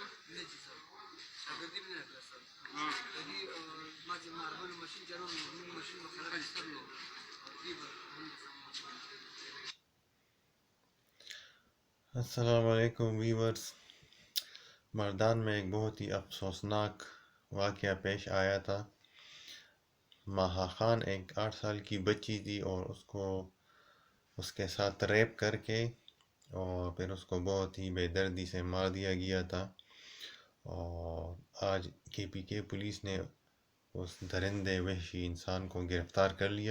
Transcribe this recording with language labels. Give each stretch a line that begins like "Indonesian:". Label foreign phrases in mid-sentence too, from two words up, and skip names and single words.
Pashto: نه جی سر شاګردي مې نه کړه سر دې ما چې ماربل ماشین چلاوم نو ماشین به خراب کړ نو دې به
Urdu: السلام علیکم ویورز. مردان میں ایک بہت ہی افسوسناک واقعہ پیش آیا تھا. ماہا خان ایک 8 سال کی بچی تھی اور اس کے ساتھ ریپ کر کے اور پھر اس کو بہت ہی بے دردی سے مار دیا گیا تھا. اور آج KPK پولیس نے اس درندے وحشی انسان کو گرفتار کر لیا.